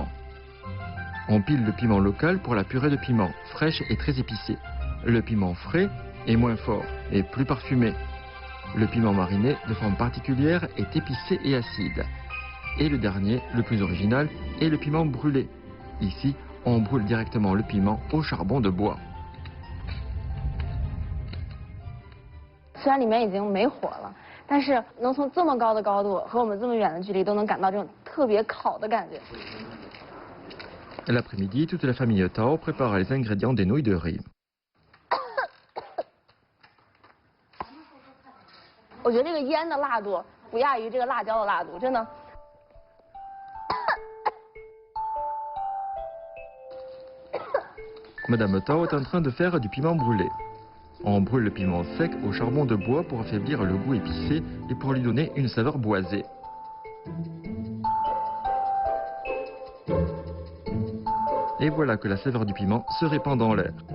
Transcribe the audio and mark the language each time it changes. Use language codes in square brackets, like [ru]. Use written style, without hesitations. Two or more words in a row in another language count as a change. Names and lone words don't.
[fr] On pile le piment local pour la purée de piment, fraîche et très épicée. Le piment frais est moins fort et plus parfumé. Le piment mariné, de forme particulière, est épicé et acide. Et le dernier, le plus original, est le piment brûlé. Ici, on brûle directement le piment au charbon de bois. [zh] 虽然里面已经没火了，但是能从这么高的高度和我们这么远的距离都能感到这种特别烤的感觉。 [fr] L'après-midi, toute la famille Tao prépare les ingrédients des nouilles de riz. [zh] 我觉得这个烟的辣度不亚于这个辣椒的辣度，真的。 [fr] Madame Tao est en train de faire du piment brûlé. On brûle le piment sec au charbon de bois pour affaiblir le goût épicé et pour lui donner une saveur boisée. Et voilà que la saveur du piment se répand dans l'air.